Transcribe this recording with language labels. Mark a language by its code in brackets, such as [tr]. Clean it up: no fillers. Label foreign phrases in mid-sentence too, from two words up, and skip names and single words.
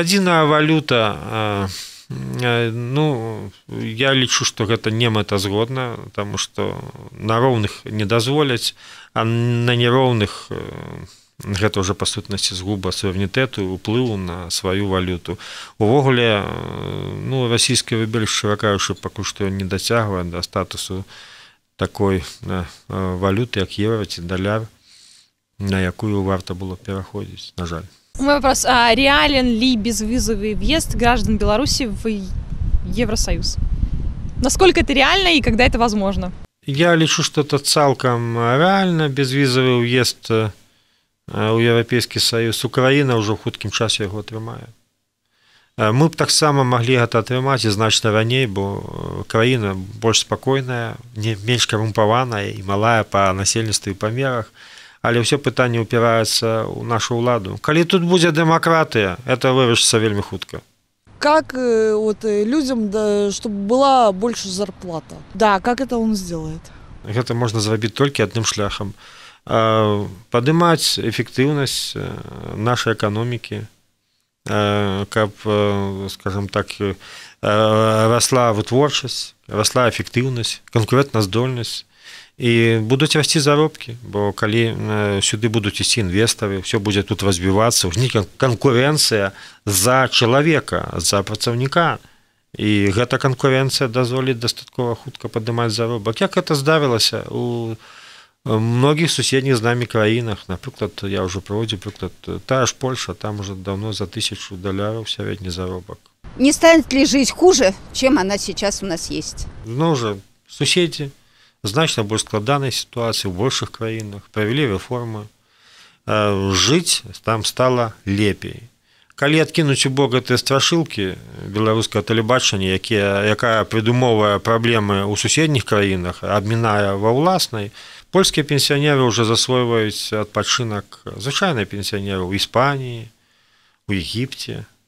[be] Адзіная валюта, ну, я лічу, што гэта не мэтазгодна, таму што на роўных не дазволяць, а на нероўных гэта ўжо па сутнасці згуба суверэнітэту і ўплыву на сваю валюту. Увогуле, ну, расійскі рубель, шчыра кажучы, пакуль што не дацягвае да статусу такой валюты, як еўра ці даляр, на якую варта было пераходзіць, на жаль. [ru] Мой вопрос, а реален ли безвизовый въезд граждан Беларуси в Евросоюз? Насколько это реально и когда это возможно? [be] Я лічу, што это цалкам рэальна, безвізавы ўезд у Еўрапейскі Саюз. Украіна ўжо ў хуткім часе яго атрымае. Мы б таксама маглі гэта атрымаць і значна раней, бо краіна больш спакойная, менш карумпаваная і малая па насельніцтве і памерах, але ўсё пытанне ўпіраецца ў нашу ўладу. Калі тут будзе дэмакратыя, это вырашыцца вельмі хутка. [ru] Как вот людям, да, чтобы была больше зарплата? Да, как это он сделает? [be] Гэта можна зрабіць толькі адным шляхам. Падымаць эфектыўнасць нашай эканомікі, каб, скажем так, расла вытворчасць, расла эфектыўнасць, канкурэнтназдольнасць, і будуць расці заробкі, бо калі сюды будуць ісці інвестары, ўсё будзе тут развівацца, узнікне канкурэнцыя за чалавека, за працаўніка, і гэта канкурэнцыя дазволіць дастаткова хутка падымаць заробак. Як гэта здарылася у многіх суседніх з намі краінах, напрыклад, я ўжо прыводзіў прыклад, тая ж Польша, там [ru] уже давно [be] за $1000 сярэдні заробак. [ru] Не станет ли жизнь хуже, чем она сейчас у нас есть? [be] Ну уже суседзі, значна больш складанай сітуацыі ў большых краінах, правялі рэформы, жыць там стала лепей. Калі адкінуць у бок гэтыя страшылкі беларускага тэлебачання, якая прыдумовае праблемы ў суседніх краінах, абмінае ва ўласнай, польскія пенсіянеры ўжо засвойваюць адпачынак звычайныя пенсіянеры ў Іспаніі, у Егіпце.